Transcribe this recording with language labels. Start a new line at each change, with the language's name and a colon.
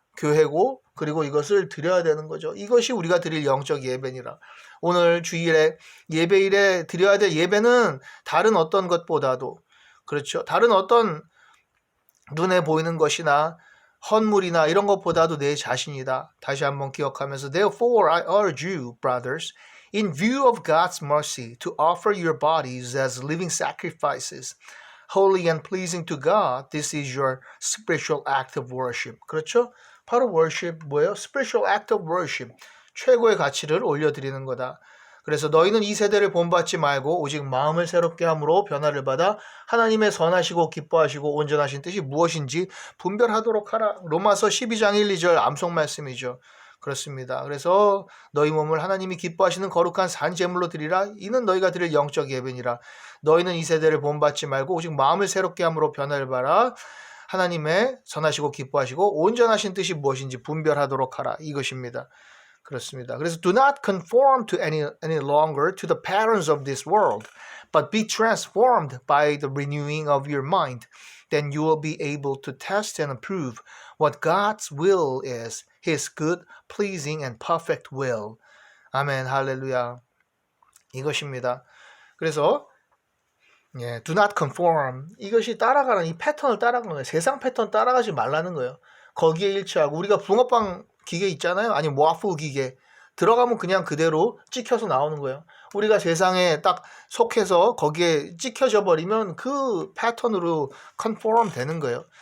Korean: 교회고 그리고 이것을 드려야 되는 거죠. 이것이 우리가 드릴 영적 예배니라. 오늘 주일에 예배일에 드려야 될 예배는 다른 어떤 것보다도 그렇죠. 다른 어떤 눈에 보이는 것이나 헌물이나 이런 것보다도 내 자신이다. 다시 한번 기억하면서
English: Therefore I urge you, brothers, in view of God's mercy, to offer your bodies as living sacrifices, holy and pleasing to God. This is your spiritual act of worship.
Korean: 그렇죠? 바로 worship 뭐예요?
English: Spiritual act of worship.
Korean: 최고의 가치를 올려드리는 거다. 그래서 너희는 이 세대를 본받지 말고 오직 마음을 새롭게 함으로 변화를 받아 하나님의 선하시고 기뻐하시고 온전하신 뜻이 무엇인지 분별하도록 하라. 로마서 12장 1, 2절 암송 말씀이죠. 그렇습니다. 그래서 너희 몸을 하나님이 기뻐하시는 거룩한 산 제물로 드리라. 이는 너희가 드릴 영적 예배니라. 너희는 이 세대를 본받지 말고 오직 마음을 새롭게 함으로 변화를 받아 하나님의 선하시고 기뻐하시고 온전하신 뜻이 무엇인지 분별하도록 하라. 이것입니다. 그렇습니다. 그래서
English: do not conform to any longer to the patterns of this world, but be transformed by the renewing of your mind. Then you will be able to test and approve what God's will is, His good, pleasing, and perfect will.
Korean: 아멘, 할렐루야. 이것입니다. 그래서
English: do not conform.
Korean: 이것이 따라가는 이 패턴을 따라가는 거예요. 세상 패턴 따라가지 말라는 거예요. 거기에 일치하고 우리가 붕어빵 기계 있잖아요. 아니면 와플 기계 들어가면 그냥 그대로 찍혀서 나오는 거예요. 우리가 세상에 딱 속해서 거기에 찍혀져 버리면 그 패턴으로 컨폼 되는 거예요.